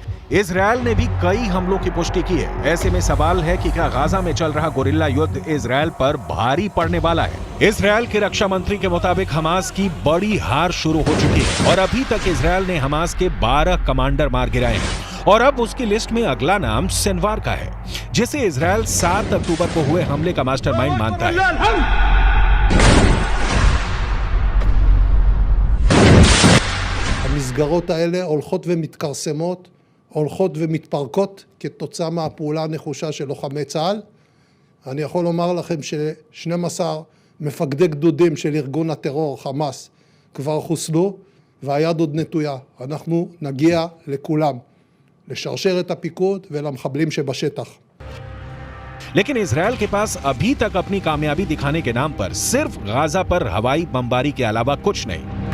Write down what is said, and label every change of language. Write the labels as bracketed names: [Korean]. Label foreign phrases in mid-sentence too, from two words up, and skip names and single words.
[Hindi] इजरायल ने भी कई हमलों की पुष्टि की है। ऐसे में सवाल है कि क्या गाजा में चल रहा गोरिल्ला युद्ध इजरायल पर भारी पड़ने वाला है? इजरायल के रक्षा मंत्री के मुताबिक हमास की बड़ी हार शुरू हो चुकी है और अभी तक इजरायल ने हमास के 12 कमांडर मार गिराए हैं और अब उसकी लिस्ट में अगला नाम सिनवार का है, जिसे इजरायल 7 अक्टूबर को हुए हमले का मास्टरमाइंड मानता है। [Hebrew] המסגרות האלה הולכות ומתכרסמות, הולכות ומתפרקות כתוצאה מהפעולה הנחושה של לוחמי צה"ל. אני יכול לומר לכם ש12 מפקדי גדודים של ארגון הטרור חמאס כבר חוסלו, והיד עוד נטויה. אנחנו נגיע לכולם, לשרשר את הפיקוד ולמחבלים שבשטח. [Hindi] लेकिन इजरायल के पास अभी तक अपनी कामयाबी दिखाने के नाम पर सिर्फ गाजा पर हवाई बमबारी के अलावा कुछ नहीं।